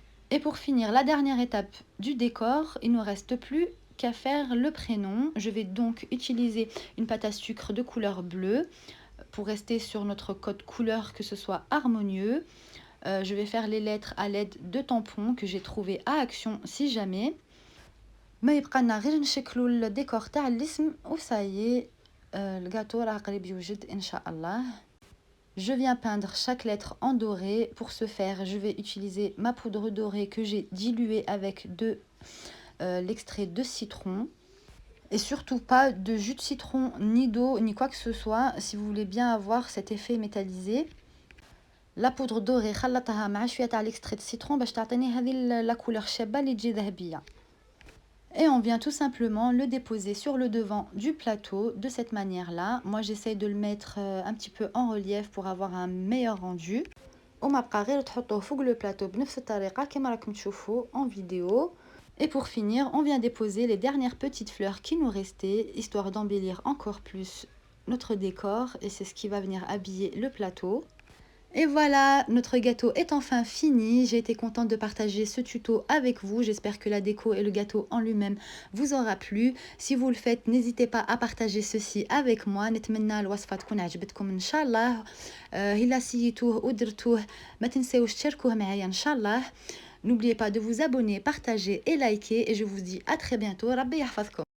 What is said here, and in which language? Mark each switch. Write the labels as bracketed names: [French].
[French] Et pour finir, la dernière étape du décor, il ne nous reste plus qu'à faire le prénom. Je vais donc utiliser une pâte à sucre de couleur bleue pour rester sur notre code couleur, que ce soit harmonieux. Je vais faire les lettres à l'aide de tampons que j'ai trouvé à Action si jamais. [Arabic] ما يبقى لنا غير نشكلوا الديكور تاع الاسم وصايي الجاتو راه قريب يوجد ان شاء الله. [French] Je viens peindre chaque lettre en doré. Pour ce faire, je vais utiliser ma poudre dorée que j'ai diluée avec de l'extrait de citron. Et surtout pas de jus de citron, ni d'eau, ni quoi que ce soit, si vous voulez bien avoir cet effet métallisé. La poudre dorée [Arabic] خلطتها مع شويه تاع [French] l'extrait de citron [Arabic] باش تعطيني هذه [French] la couleur [Arabic] شابه اللي تجي ذهبيه. [French] Et on vient tout simplement le déposer sur le devant du plateau de cette manière-là. Moi, j'essaye de le mettre un petit peu en relief pour avoir un meilleur rendu. [Arabic] وما بقى غير تحطوه فوق [French] le plateau [Arabic] بنفس الطريقة كما راكم تشوفوا [French] en vidéo. Et pour finir, on vient déposer les dernières petites fleurs qui nous restaient, histoire d'embellir encore plus notre décor. Et c'est ce qui va venir habiller le plateau. Et voilà, notre gâteau est enfin fini. J'ai été contente de partager ce tuto avec vous. J'espère que la déco et le gâteau en lui-même vous aura plu. Si vous le faites, n'hésitez pas à partager ceci avec moi. [Arabic] نتمنى الوصفة تكون عجبتكم إن شاء الله. إلا سيتوه ودرتوه ما تنساوش تشاركوه معايا إن شاء الله. [French] N'oubliez pas de vous abonner, partager et liker. Et je vous dis à très bientôt. [Arabic] ربي يحفظكم.